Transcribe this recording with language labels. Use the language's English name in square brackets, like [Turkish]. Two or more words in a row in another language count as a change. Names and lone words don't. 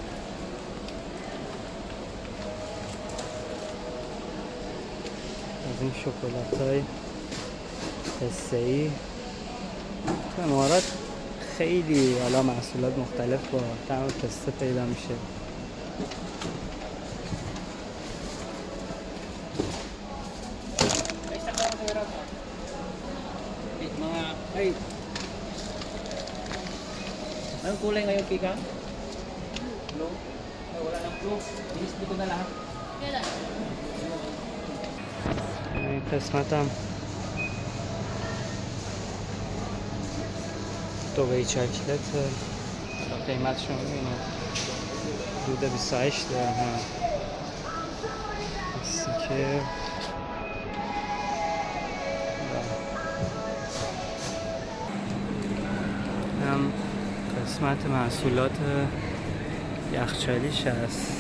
[Persian] از این شکلاتای قصه‌ای تو امارات خیلی حالا محصولات مختلف با طعم پسته پیدا میشه. [Filipino] Anong kulay ngayon, Kika? Blue? Ay, wala ng blue. Inisli ko na lahat. Kailan? [Persian] این قسمت هم دوبهی چاکلت قیمتش رو میبینید حدود 28 درهم. استیکر هم قسمت محصولات یخچالیش هست.